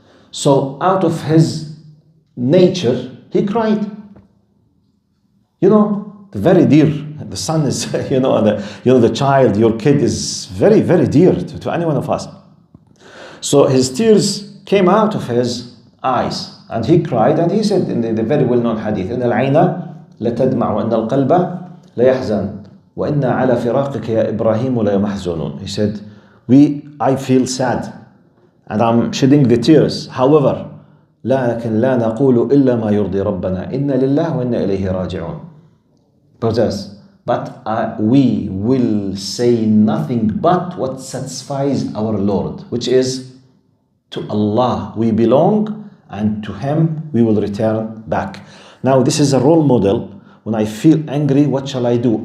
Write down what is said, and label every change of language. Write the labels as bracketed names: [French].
[English] So out of his nature, he cried. Very dear. The son is, the child, your kid is very, very dear to any one of us. So his tears came out of his eyes. And he cried, and he said in the very well-known hadith, [Arabic] إن العين لتدمع وإن القلب ليحزن وإن على فراقك يا إبراهيم ليمحزنون. [English] He said, I feel sad, and I'm shedding the tears. However, [Arabic] لكن لا نقول إلا ما يرضي ربنا إن لله وإنا إليه راجعون. [English] Brothers, but we will say nothing but what satisfies our Lord, which is to Allah we belong, and to Him we will return back. Now this is a role model. When I feel angry, what shall I do?